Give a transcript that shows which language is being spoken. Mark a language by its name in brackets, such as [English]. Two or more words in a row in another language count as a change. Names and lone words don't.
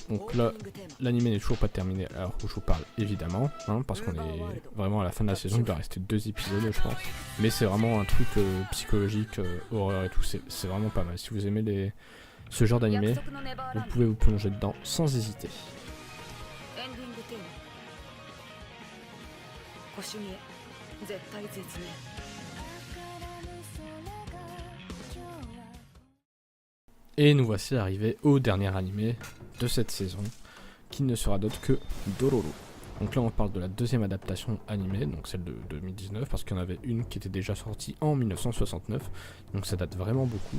[French] Donc là, l'anime n'est toujours pas terminé alors où je vous parle évidemment, parce qu'on est vraiment à la fin de la saison, il va rester 2 épisodes je pense. Mais c'est vraiment un truc psychologique, horreur et tout, c'est vraiment pas mal. Si vous aimez ce genre d'anime, vous pouvez vous plonger dedans sans hésiter. [Japanese] 星見え絶対絶命。 [French] Et nous voici arrivés au dernier animé de cette saison, qui ne sera d'autre que Dororo. Donc là on parle de la deuxième adaptation animée, donc celle de 2019, parce qu'il y en avait une qui était déjà sortie en 1969, donc ça date vraiment beaucoup.